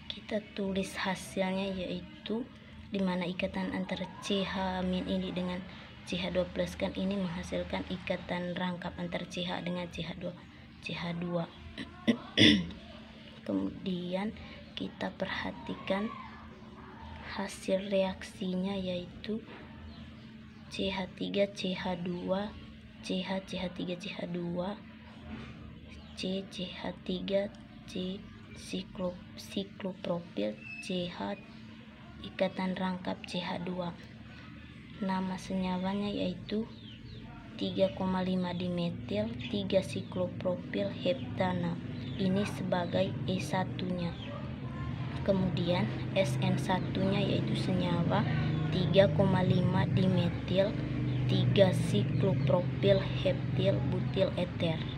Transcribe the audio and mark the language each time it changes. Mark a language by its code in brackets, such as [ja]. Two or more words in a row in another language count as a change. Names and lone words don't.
[id] kita tulis hasilnya, yaitu dimana ikatan antara CH- ini dengan CH2+ kan ini menghasilkan ikatan rangkap antara CH dengan CH2. Kemudian kita perhatikan hasil reaksinya, yaitu CH3 CH2 CH CH3 CH2 C CH3 C siklopropil CH ikatan rangkap CH2. Nama senyawanya yaitu 3,5 dimetil 3 siklopropil heptana. Ini sebagai E1-nya. Kemudian SN1-nya yaitu senyawa 3,5 dimetil 3 siklopropil heptil butil eter.